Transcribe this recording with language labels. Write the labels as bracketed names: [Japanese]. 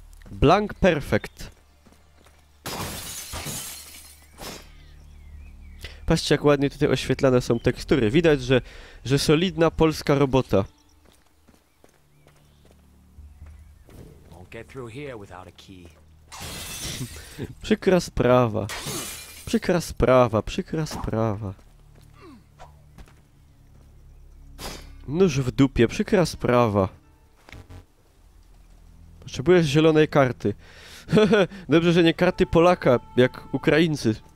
[English] Blank perfect. [Polish] Patrzcie, jak ładnie tutaj oświetlane są tekstury. Widać, że solidna polska robota. [English] Won't get through here without a key. [Polish] Przykra sprawa. Przykra sprawa, przykra sprawa. Nóż w dupie, przykra sprawa. Potrzebujesz zielonej karty. Dobrze, że nie karty Polaka, jak Ukraińcy.